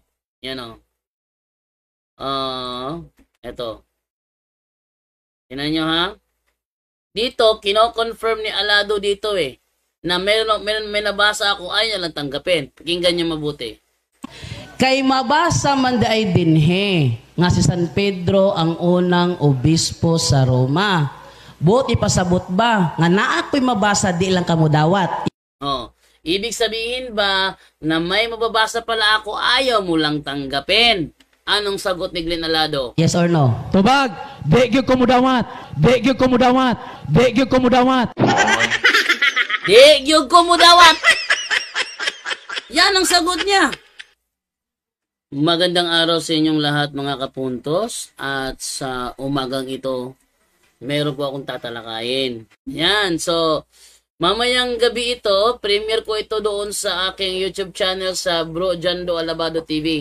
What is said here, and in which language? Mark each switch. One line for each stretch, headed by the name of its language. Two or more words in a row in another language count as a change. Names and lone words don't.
Filipino: Yan ito. Tingnan nyo Dito, kino-confirm ni Alado dito na may nabasa ako, ayaw lang tanggapin. Pakinggan nyo mabuti.
Cebuano: Kay mabasa man ay dinhe nga si San Pedro ang unang obispo sa Roma. Buti pasabot ba nga naa ko'y mabasa di lang kamo dawat.
Filipino: Ibig sabihin ba na may mababasa pala ako, ayaw mo lang tanggapin? Anong sagot ni Glenn Alado?
English: Yes or no?
Cebuano: Tubag, di gyud ko mudawat. Di gyud ko mudawat. Di gyud ko mudawat. Di gyud ko mudawat.
Filipino: Yan ang sagot niya. Magandang araw sa inyong lahat mga kapuntos, at sa umagang ito meron po akong tatalakayin. Yan, so, mamayang gabi ito, premiere ko ito doon sa aking YouTube channel sa Bro Jando Alabado TV.